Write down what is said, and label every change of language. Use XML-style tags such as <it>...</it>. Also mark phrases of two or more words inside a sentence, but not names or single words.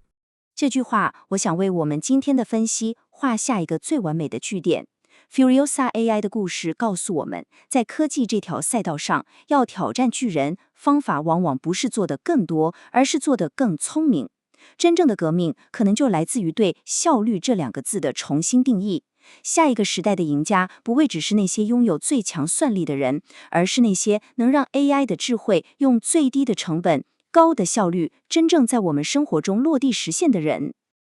<zh>這句話，我想為我們今天的分析畫下一個最完美的句點。Furiosa AI 的故事告訴我們，在科技這條賽道上，要挑戰巨人，方法往往不是做得更多，而是做得更聰明。真正的革命，可能就來自於對效率這2個字的重新定義。下一個時代的贏家，不會只是那些擁有最強算力的人，而是那些能讓 AI 的智慧用最低的成本、高的效率，真正在我們生活中落地實現的人。</zh>